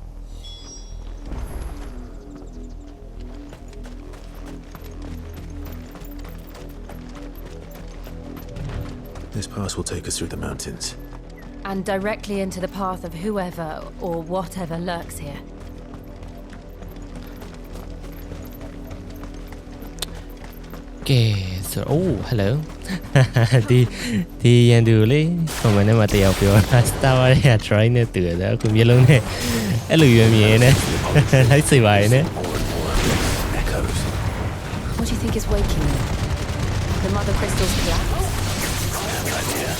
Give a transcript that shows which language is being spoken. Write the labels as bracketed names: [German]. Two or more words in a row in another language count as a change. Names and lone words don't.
[English] This pass will take us through the mountains. And directly into the path of whoever or whatever lurks here. Okay, so hello. [Burmese] ဒီရန်သူလေ comment ထဲမှာတယောက်ပြောတာ Star Wars ရဲ့ try နဲ့တူတယ်အခုမျိုးလုံးနဲ့အဲ့လိုရွေးမြင်နေလိုက်စိတ်ပါရဲ့နဲ့ [English] think is waking you? The mother crystal's collapse? No idea.